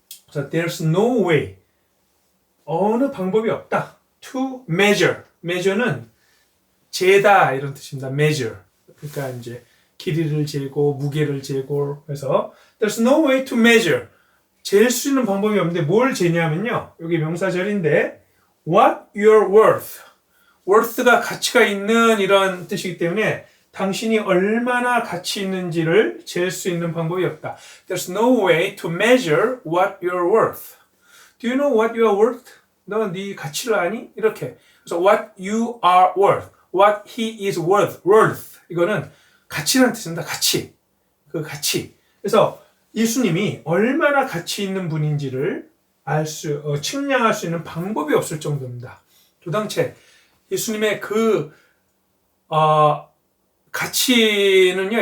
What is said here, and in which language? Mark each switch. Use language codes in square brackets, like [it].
[ko] 그래서 [en] there's no way [ko] 어느 방법이 없다. to measure는 재다 이런 뜻입니다. measure. 그러니까 이제 길이를 재고 무게를 재고 해서 [en] there's no way to measure. [ko] 잴 수 있는 방법이 없는데 뭘 재냐면요. 여기 명사절인데 [en] what you're worth. [ko] worth가 가치가 있는 이런 뜻이기 때문에 당신이 얼마나 가치 있는지를 잴 수 있는 방법이 없다. [en] There's no way to measure what you're worth. Do you know what you are worth? [ko] 너 네 가치를 아니? 이렇게. 그래서 [en] what you are worth, what he is worth. [ko] 이거는 가치라는 뜻입니다. 가치. 그 가치. 그래서 예수님이 얼마나 가치 있는 분인지를 측량할 수 있는 방법이 없을 정도입니다. 도당체 예수님의 그 가치는요.